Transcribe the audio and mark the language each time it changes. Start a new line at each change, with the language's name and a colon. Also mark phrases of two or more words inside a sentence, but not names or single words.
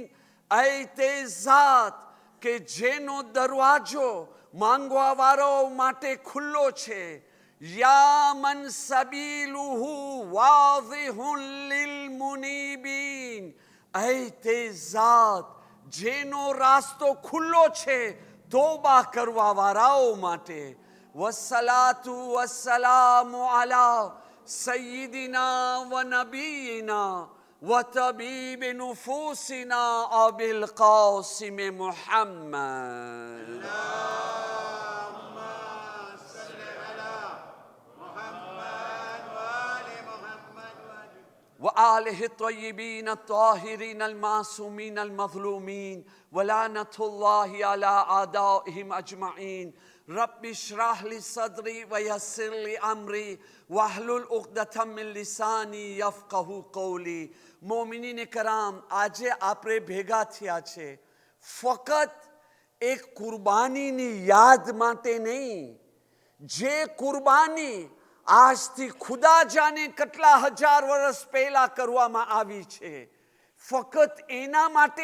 Gujarati: એ તે ઝાત કે જેનો દરવાજો માંગવા વાળા માટે ખુલ્લો છે.
Arabic: يا من سبيله واضح للمنيبين.
Gujarati: એ તે ઝાત જેનો રસ્તો ખુલ્લો છે તૌબા કરવા વાળાઓ માટે.
Arabic: والصلاة والسلام على سيدنا ونبينا وطبيب نفوسنا أبي القاسم محمد وآله الطيبين الطاهرين المعصومين المظلومين ولعنة الله على أعدائهم أجمعين رب اشرح لي صدري ويسر لي أمري واحلل عقدة من لساني يفقه قولي
Gujarati: મોમિનીન કરામ આજે આપણે ભેગા થયા છે ફક્ત એક કુરબાનીની યાદ માટે નહીં જે કુરબાની આજથી ખુદા જાણે કેટલા હજાર વર્ષ પહેલા કરવામાં આવી છે ફક્ત એના માટે